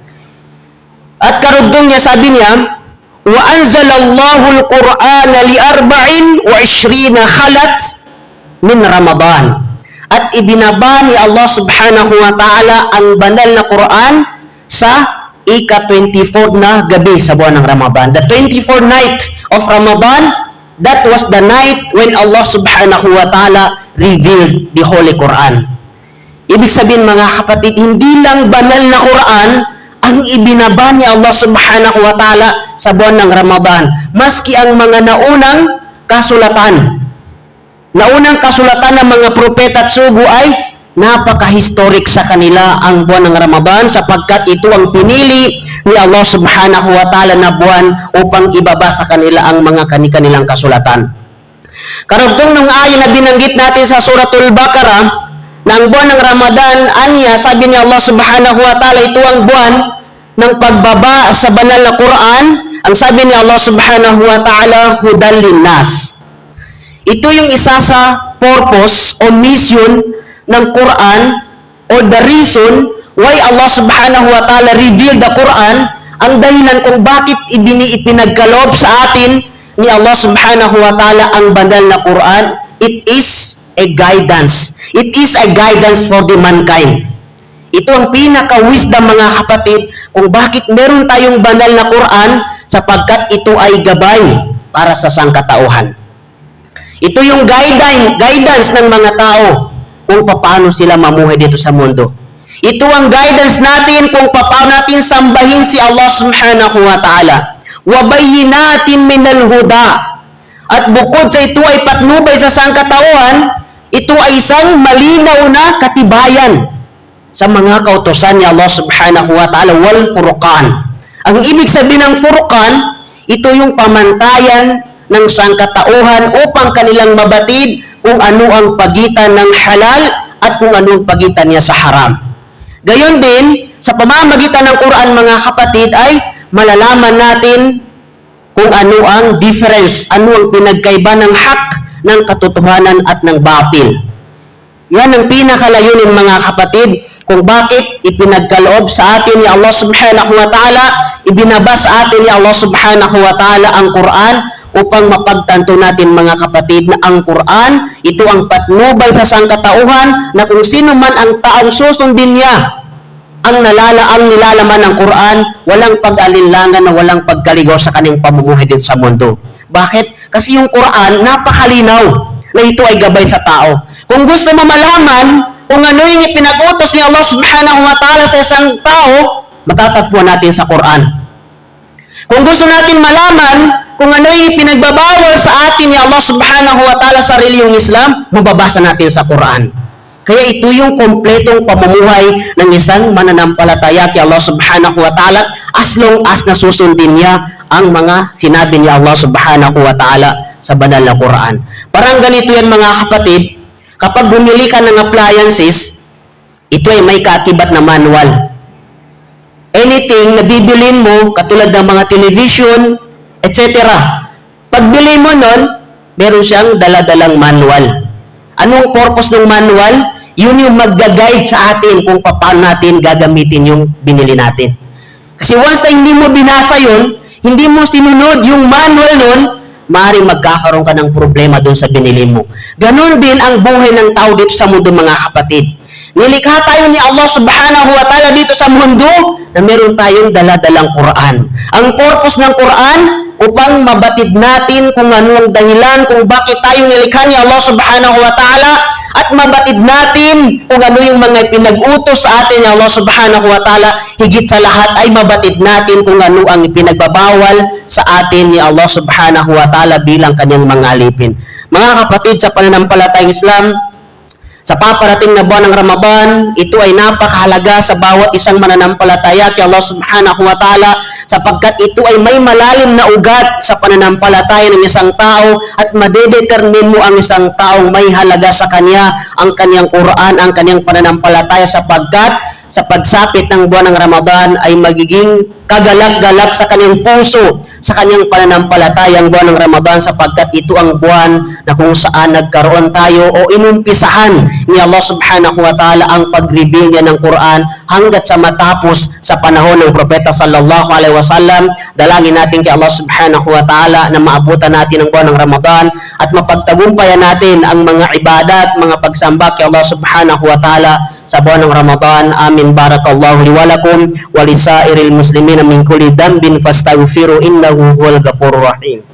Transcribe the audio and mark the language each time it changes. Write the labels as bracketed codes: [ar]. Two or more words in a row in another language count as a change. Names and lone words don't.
[tl] At karugtong niya, sabi niya, [ar] وَأَنْزَلَ اللَّهُ الْقُرْآنَ ل24 خَلَتْ مِنْ رَمَضَانَ. [tl] At ibinaba ni Allah [ar] سبحانه وتعالى [tl] ang banal na Quran sa ika-24 na gabi sa buwan ng Ramadan. [en] The 24th night of Ramadan, that was the night when Allah [ar] سبحانه وتعالى [en] revealed the Holy Quran. [tl] Ibig sabihin mga kapatid, hindi lang banal na Quran ang ibinaba ni Allah [ar] سبحانه وتعالى [tl] sa buwan ng Ramadan. Maski ang mga naunang kasulatan ng mga propeta at sugo ay napaka-historic sa kanila ang buwan ng Ramadan sapagkat ito ang pinili ni Allah [ar] سبحانه وتعالى [tl] na buwan upang ibaba sa kanila ang mga kanilang kasulatan. Karugtong ng ayon na binanggit natin sa Suratul Baqarah na ang buwan ng Ramadan, anya, sabi ni Allah [ar] سبحانه وتعالى, [tl] ito ang buwan ng pagbaba sa banal na Quran. Ang sabi ni Allah [ar] سبحانه وتعالى, هدى للناس. [tl] Ito yung isa sa purpose o mission ng Quran [en] or the reason why Allah [ar] سبحانه وتعالى [en] revealed the Quran, [tl] ang dahilan kung bakit ipinagkaloob sa atin ni Allah [ar] سبحانه وتعالى [tl] ang banal na Quran. [en] It is a guidance. It is a guidance for the mankind. [tl] Ito ang pinaka-wisdom mga kapatid kung bakit meron tayong banal na Quran sapagkat ito ay gabay para sa sangkatauhan. Ito yung guidance ng mga tao kung paano sila mamuhay dito sa mundo. Ito ang guidance natin kung paano natin sambahin si Allah [ar] سبحانه وتعالى. وَبَيِّنَاتٍ مِنَ الْهُدَى. [tl] At bukod sa ito ay patnubay sa sangkatauhan, ito ay isang malinaw na katibayan sa mga kautusan ni Allah [ar] سبحانه وتعالى, والفرقان. [tl] Ang ibig sabihin ng furqan, ito yung pamantayan ng sangkatauhan upang kanilang mabatid kung ano ang pagitan ng halal at kung ano ang pagitan niya sa haram. Gayon din, sa pamamagitan ng Quran mga kapatid ay malalaman natin kung ano ang difference, ano ang pinagkaiba ng hak, ng katotohanan at ng batil. Yan ang pinakalayunin mga kapatid kung bakit ipinagkaloob sa atin ni Allah [ar] سبحانه وتعالى, [tl] ibinaba sa atin ni Allah [ar] سبحانه وتعالى [tl] ang Quran upang mapagtanto natin mga kapatid na ang Quran, ito ang patnubay sa sangkatauhan na kung sino man ang taong susundin niya ang nilalaman ng Quran, walang pag-alinlangan na walang pagkaligaw sa kanyang pamumuhay dito sa mundo. Bakit? Kasi yung Quran, napakalinaw na ito ay gabay sa tao. Kung gusto mo malaman kung ano yung ipinag-utos ni Allah [ar] سبحانه وتعالى [tl] sa isang tao, matatagpuan natin sa Quran. Kung gusto natin malaman kung ano yung ipinagbabawal sa atin ni Allah [ar] سبحانه وتعالى [tl] sa reliyong Islam, mababasa natin sa Quran. Kaya ito yung kompletong pamumuhay ng isang mananampalataya kay Allah [ar] سبحانه وتعالى [en] as long as [tl] nasusundin niya ang mga sinabi ni Allah [ar] سبحانه وتعالى [tl] sa banal na Quran. Parang ganito yan mga kapatid, kapag bumili ka ng appliances, ito ay may kaakibat na manual. Anything na bibilin mo, katulad ng mga television, etc. Pagbili mo nun, meron siyang daladalang manual. Anong purpose ng manual? Yun yung mag-guide sa atin kung paano natin gagamitin yung binili natin. Kasi once na hindi mo binasa yun, hindi mo sinunod yung manual nun, maaaring magkakaroon ka ng problema dun sa binili mo. Ganon din ang buhay ng tao dito sa mundo mga kapatid. Nilikha tayo ni Allah [ar] سبحانه وتعالى [tl] dito sa mundo na meron tayong daladalang Quran. Ang purpose ng Quran, upang mabatid natin kung ano ang dahilan kung bakit tayo nilikha ni Allah [ar] سبحانه وتعالى [tl] at mabatid natin kung ano yung mga pinag-utos sa atin ni Allah [ar] سبحانه وتعالى. [tl] Higit sa lahat ay mabatid natin kung ano ang pinagbabawal sa atin ni Allah [ar] سبحانه وتعالى [tl] bilang kanyang mga alipin. Mga kapatid, sa pananampalatayang Islam, sa paparating na buwan ng Ramadan, ito ay napakahalaga sa bawat isang mananampalataya kay Allah [ar] سبحانه وتعالى [tl] sapagkat ito ay may malalim na ugat sa pananampalataya ng isang tao at madedetermine mo ang isang taong may halaga sa kanya, ang kanyang Quran, ang kanyang pananampalataya sapagkat sa pagsapit ng buwan ng Ramadan ay magiging kagalak-galak sa kanyang puso, sa kanyang pananampalatayang buwan ng Ramadan sapagkat ito ang buwan na kung saan nagkaroon tayo o inumpisahan ni Allah [ar] سبحانه وتعالى [tl] ang pag-reveal niya ng Quran hanggat sa matapos sa panahon ng Propeta [ar] صلى الله عليه وسلم. [tl] Dalangin natin kay Allah [ar] سبحانه وتعالى [tl] na maabutan natin ang buwan ng Ramadan at mapagtagumpayan natin ang mga ibadat, mga pagsamba kay Allah [ar] سبحانه وتعالى [tl] sa buwan ng Ramadan. Amin. [ar] بارك الله لي ولكم ولسائر المسلمين من كل ذنب فاستغفروه إنه هو الغفور الرحيم.